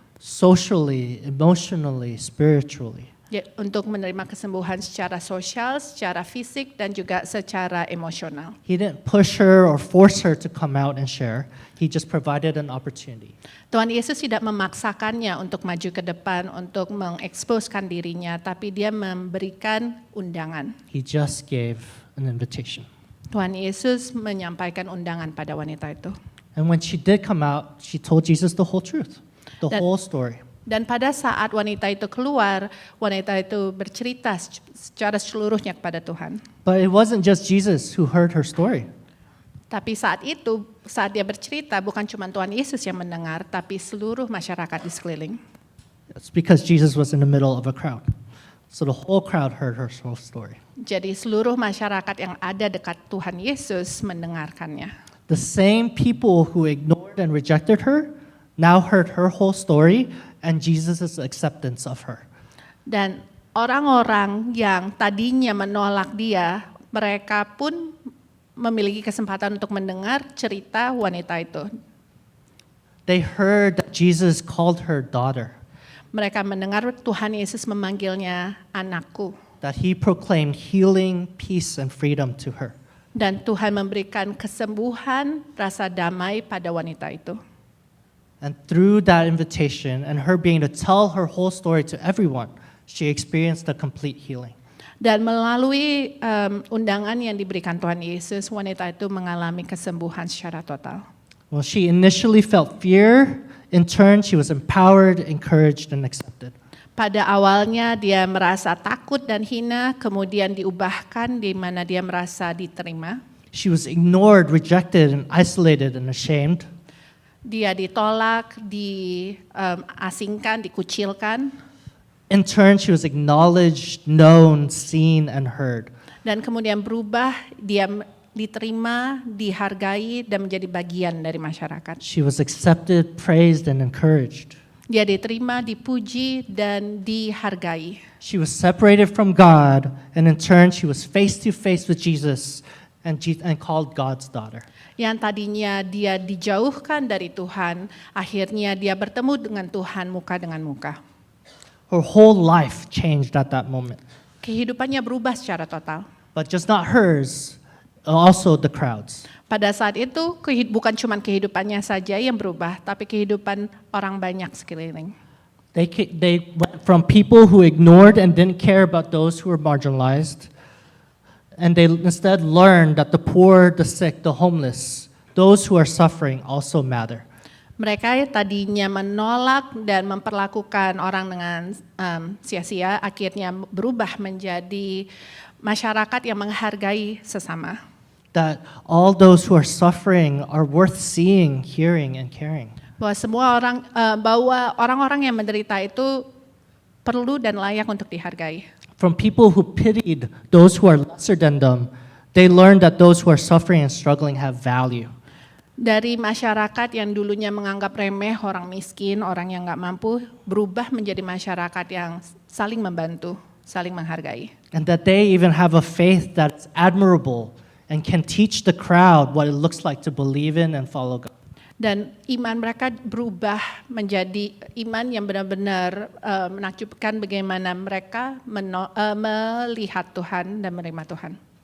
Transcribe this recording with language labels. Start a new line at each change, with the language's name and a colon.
English: Socially, emotionally, spiritually.
Indonesian: Untuk menerima kesembuhan secara sosial, secara fisik, dan juga secara emosional.
English: He didn't push her or force her to come out and share. He just provided an opportunity.
Indonesian: Tuhan Yesus tidak memaksakannya untuk maju ke depan, untuk mengeksposkan dirinya, tapi dia memberikan undangan.
English: He just gave an invitation.
Indonesian: Tuhan Yesus menyampaikan undangan pada wanita itu.
English: And when she did come out, she told Jesus the whole truth, the whole story.
Indonesian: Dan pada saat wanita itu keluar, wanita itu bercerita secara seluruhnya kepada Tuhan.
English: But it wasn't just Jesus who heard her story.
Indonesian: Tapi saat itu, saat dia bercerita, bukan cuma Tuhan Yesus yang mendengar, tapi seluruh masyarakat di sekeliling.
English: It's because Jesus was in the middle of a crowd. So the whole crowd heard her whole story.
Indonesian: Jadi seluruh masyarakat yang ada dekat Tuhan Yesus mendengarkannya.
English: The same people who ignored and rejected her now heard her whole story and Jesus' acceptance of her.
Indonesian: Dan orang-orang yang tadinya menolak dia, mereka pun memiliki kesempatan untuk mendengar cerita wanita itu.
English: They heard that Jesus called her daughter,
Indonesian: Mereka mendengar Tuhan Yesus memanggilnya anakku.
English: that he proclaimed healing, peace, and freedom to her.
Indonesian: Dan Tuhan memberikan kesembuhan, rasa damai pada wanita itu.
English: And through that invitation and her being to tell her whole story to everyone, she experienced a complete healing.
Indonesian: Dan melalui undangan yang diberikan Tuhan Yesus, wanita itu mengalami kesembuhan secara total.
English: Well, she initially felt fear. In turn, she was empowered, encouraged, and accepted.
Indonesian: Pada awalnya dia merasa takut dan hina, kemudian diubahkan di mana dia merasa diterima.
English: She was ignored, rejected, and isolated and ashamed.
Indonesian: Dia ditolak, diasingkan, dikucilkan.
English: In turn, she was acknowledged, known, seen, and heard.
Indonesian: Dan kemudian berubah, dia diterima, dihargai, dan menjadi bagian dari masyarakat.
English: She was accepted, praised, and encouraged.
Indonesian: Dia diterima, dipuji, dan dihargai.
English: She was separated from God, and in turn, she was face to face with Jesus and called God's daughter.
Indonesian: Yang tadinya dia dijauhkan dari Tuhan, akhirnya dia bertemu dengan Tuhan muka dengan muka.
English: Her whole life changed at that moment.
Indonesian: Kehidupannya berubah secara total.
English: But just not hers, also the crowds.
Indonesian: Pada saat itu bukan cuma kehidupannya saja yang berubah, tapi kehidupan orang banyak sekeliling.
English: They went from people who ignored and didn't care about those who were marginalized, and they instead learned that the poor, the sick, the homeless, those who are suffering also matter.
Indonesian: Mereka tadinya menolak dan memperlakukan orang dengan sia-sia, akhirnya berubah menjadi masyarakat yang menghargai sesama.
English: That all those who are suffering are worth seeing, hearing, and caring.
Indonesian: Bahwa orang-orang yang menderita itu perlu dan layak untuk dihargai.
English: From people who pitied those who are lesser than them, they learned that those who are suffering and struggling have value.
Indonesian: Dari masyarakat yang dulunya menganggap remeh orang miskin, orang yang nggak mampu, berubah menjadi masyarakat yang saling membantu, saling menghargai.
English: And that they even have a faith that's admirable and can teach the crowd what it looks like to believe in and follow God.
Indonesian: Dan iman mereka berubah menjadi iman yang benar-benar menakjubkan bagaimana mereka melihat Tuhan dan menerima Tuhan.